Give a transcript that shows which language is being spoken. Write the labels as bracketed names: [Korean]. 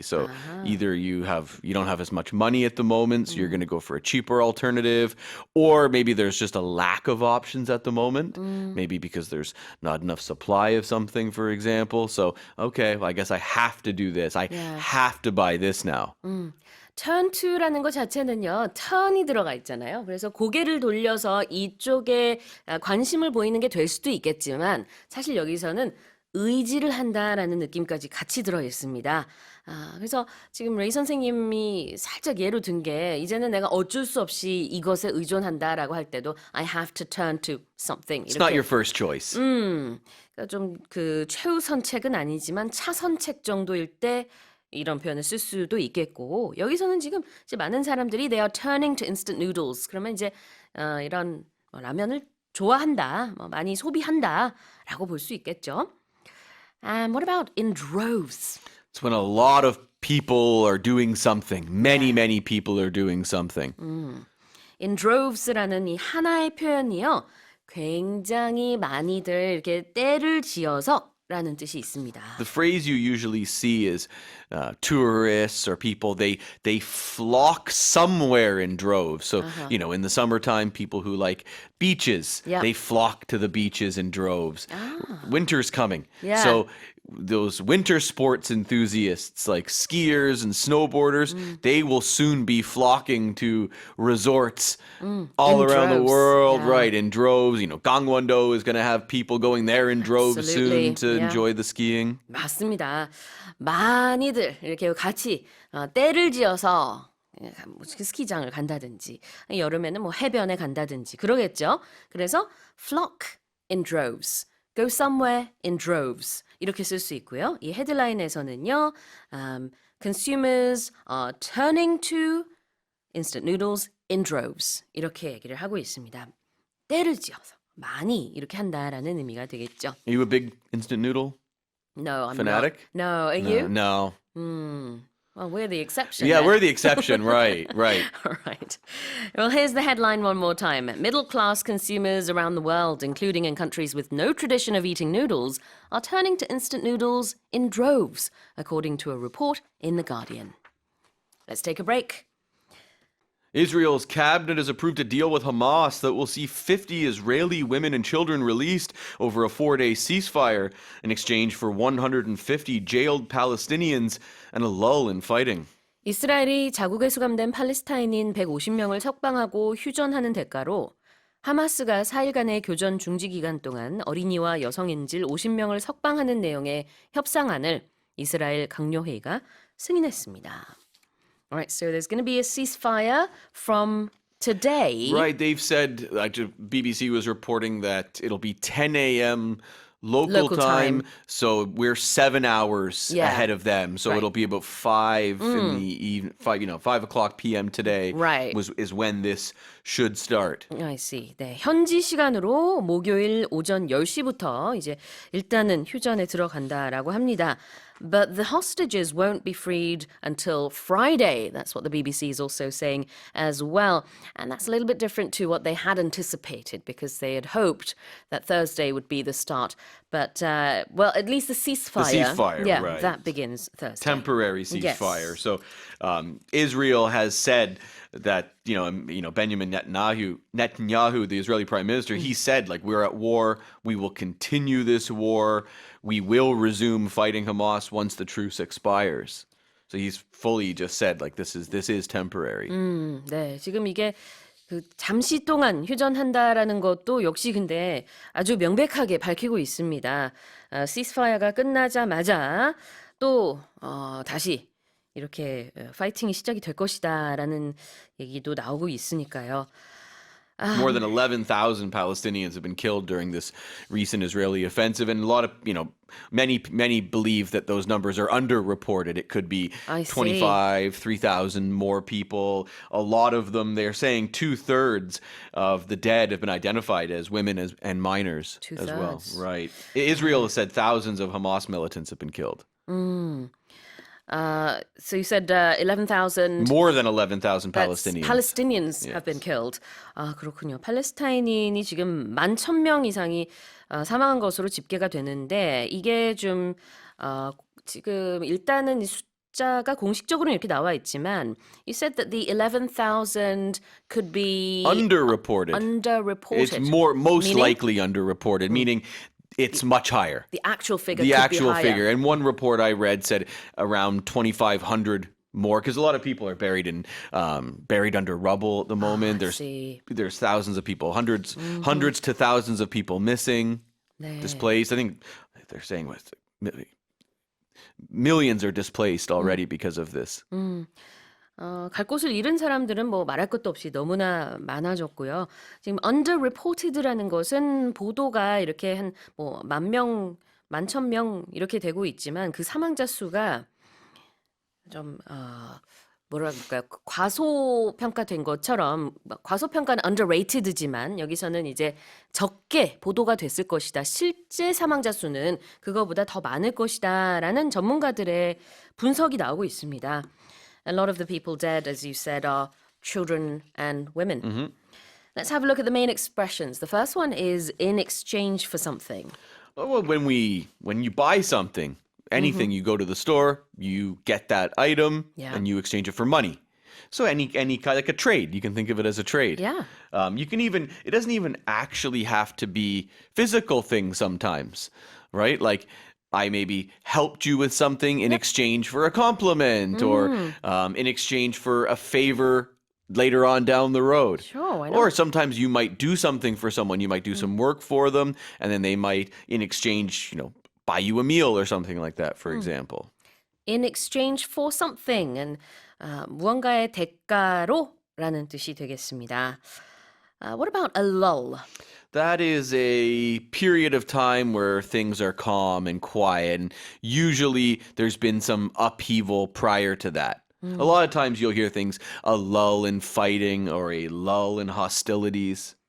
[English] So either you don't have as much money at the moment, so you're going to go for a cheaper alternative, or maybe there's just a lack of options at the moment, maybe because there's not enough supply of something, for example. So, okay, well, I guess I have to do this. I have to buy this now. [Korean] turn to라는 것 자체는요, turn이 들어가 있잖아요. 그래서 고개를 돌려서 이쪽에 관심을 보이는 게 될 수도 있겠지만 사실 여기서는 의지를 한다라는 느낌까지 같이 들어 있습니다. 그래서 지금 레이 선생님이 살짝 예로 든 게 이제는 내가 어쩔 수 없이 이것에 의존한다라고 할 때도 [English] I have to turn to something. It's not your first choice. [Korean] 그러니까 좀 그 최우 선책은 아니지만 차선책 정도일 때 이런 표현을 쓸 수도 있겠고 여기서는 지금 이제 많은 사람들이 [English] they are turning to instant noodles. [Korean] 그러면 이제 이런 라면을 좋아한다, 많이 소비한다라고 볼 수 있겠죠. [English] And what about in droves? It's when a lot of people are doing something. Many people are doing something. [Korean] In droves라는 이 하나의 표현이요. 굉장히 많이들 이렇게 때를 지어서 라는 뜻이 있습니다. [English] The phrase you usually see is tourists or people, they flock somewhere in droves. So, in the summertime, people who like beaches, they flock to the beaches in droves. Winter's coming. Yeah. So those winter sports enthusiasts like skiers and snowboarders, they will soon be flocking to resorts all in around the droves. world, Yeah. right, in droves. Gangwon-do is going to have people going there in droves Absolutely. soon to enjoy the skiing. [Korean] 맞습니다. 많이들 이렇게 같이 때를 지어서 스키장을 간다든지 여름에는 뭐 해변에 간다든지 그러겠죠. 그래서 [English] flock in droves, go somewhere in droves [Korean] 이렇게 쓸 수 있고요. 이 헤드라인에서는요. [English] Consumers are turning to instant noodles in droves [Korean] 이렇게 얘기를 하고 있습니다. 때를 지어서 많이 이렇게 한다라는 의미가 되겠죠. [English] Are you a big instant noodle No, I'm fanatic? not. No, are you? No. Well, we're the exception. Yeah, then. we're the exception. Right. All right. Well, here's the headline one more time. Middle-class consumers around the world, including in countries with no tradition of eating noodles, are turning to instant noodles in droves, according to a report in The Guardian. Let's take a break. Israel's cabinet has approved a deal with Hamas that will see 50 Israeli women and children released over a 4-day ceasefire in exchange for 150 jailed Palestinians and a lull in fighting. [Korean] 이스라엘이 자국에 수감된 팔레스타인인 150명을 석방하고 휴전하는 대가로 하마스가 4일간의 교전 중지 기간 동안 어린이와 여성 인질 50명을 석방하는 내용의 협상안을 이스라엘 강요회의가 승인했습니다. [English] All right, so there's going to be a ceasefire from today. Right, they've said, BBC was reporting that it'll be 10 a.m. local time, so we're 7 hours ahead of them. So it'll be about 5 in the evening, 5 o'clock p.m. today. Right. is when this should start. I see. [Korean] 네, 현지 시간으로 목요일 오전 10시부터 이제 일단은 휴전에 들어간다라고 합니다. [English] But the hostages won't be freed until Friday. That's what the BBC is also saying as well. And that's a little bit different to what they had anticipated because they had hoped that Thursday would be the start. But, well, at least the ceasefire. The ceasefire, yeah, right. that begins Thursday. Temporary ceasefire. So Israel has said that Benjamin Netanyahu, the Israeli prime minister, he said we're at war. We will continue this war. We will resume fighting Hamas once the truce expires. So he's fully just said this is temporary. [Korean] 네, 지금 이게 그 잠시 동안 휴전한다라는 것도 역시 근데 아주 명백하게 밝히고 있습니다. 시스파이어가 끝나자마자 또 다시 이렇게 파이팅이 시작이 될 것이다라는 얘기도 나오고 있으니까요. [English] More than 11,000 Palestinians have been killed during this recent Israeli offensive, and a lot of, many believe that those numbers are underreported. It could be 25, 3,000 more people. A lot of them, they're saying 2/3 of the dead have been identified as women and minors as well. Right. Israel has said thousands of Hamas militants have been killed. So you said 11,000. More than 11,000 Palestinians. Palestinians have been killed. [Korean] 아, 그렇군요. 팔레스타인인이 지금 11,000명 이상이 사망한 것으로 집계가 되는데 이게 좀 지금 일단은 이 숫자가 공식적으로는 이렇게 나와 있지만 [English] you said that the 11,000 could be underreported. Underreported. It's most likely underreported, meaning it's much higher. The actual figure The could actual be higher. figure. And one report I read said around 2,500 more, because a lot of people are buried under rubble at the moment. There's thousands of people, hundreds to thousands of people missing, displaced. I think they're saying millions are displaced already because of this. [Korean] 갈 곳을 잃은 사람들은 뭐 말할 것도 없이 너무나 많아졌고요. 지금 underreported라는 것은 보도가 이렇게 한 뭐 10,000명, 11,000명 이렇게 되고 있지만 그 사망자 수가 좀 뭐라 그럴까요? 과소평가된 것처럼 과소평가는 underrated지만 여기서는 이제 적게 보도가 됐을 것이다. 실제 사망자 수는 그거보다 더 많을 것이다라는 전문가들의 분석이 나오고 있습니다. [English] A lot of the people dead, as you said, are children and women. Let's have a look at the main expressions. The first one is in exchange for something. Well, when you buy something, anything, you go to the store, you get that item, and you exchange it for money. So any kind, like a trade, you can think of it as a trade. Yeah. It doesn't even actually have to be physical things sometimes, right? Like I maybe helped you with something in exchange for a compliment or in exchange for a favor later on down the road. Sure, why not? Or sometimes you might do something for someone. You might do some work for them, and then they might, in exchange, buy you a meal or something like that, for example. In exchange for something. [Korean] And 무언가의 대가로라는 뜻이 되겠습니다. [English] What about a lull? That is a period of time where things are calm and quiet. And usually there's been some upheaval prior to that. A lot of times you'll hear things, a lull in fighting or a lull in hostilities.